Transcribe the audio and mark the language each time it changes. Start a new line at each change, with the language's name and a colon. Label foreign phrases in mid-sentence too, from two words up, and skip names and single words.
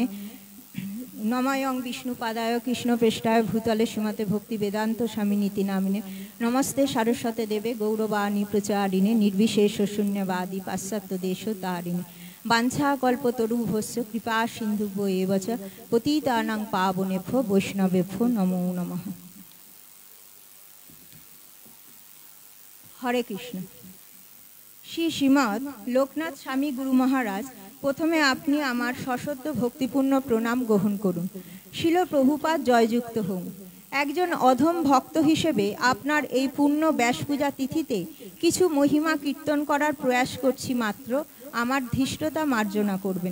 Sanskrit: নমায়ং বিষ্ণু পাদায় কৃষ্ণ পৃষ্ঠায় ভূতলে শ্রীমতে ভক্তি বেদান্ত স্বামী নীতি নামিনে। নমস্তে সারস্বতে দেবে গৌরবাণী প্রচারিণে নির্বিশেষ শূন্যবাদী পাশ্চাত্য দেশ তারিণে। বাঞ্ছা কল্পতরুভস্য কৃপা সিন্ধুভ্যো এব চ পতিতানাং পাবনেভ্যো বৈষ্ণবেভ্যো নমো নমঃ।
Bangla: হরে কৃষ্ণ। শ্রীমৎ লোকনাথ স্বামী গুরু মহারাজ, প্রথমে আপনি আমার সশ্রদ্ধ ভক্তিপূর্ণ প্রণাম গ্রহণ করুন। শিল প্রভুপাদ জয়যুক্ত হন। একজন অধম ভক্ত হিসেবে আপনার এই পূর্ণ ব্যাস পূজা তিথিতে কিছু মহিমা কীর্তন করার প্রয়াস করছি, মাত্র আমার ধৃষ্টতা মার্জনা করবেন।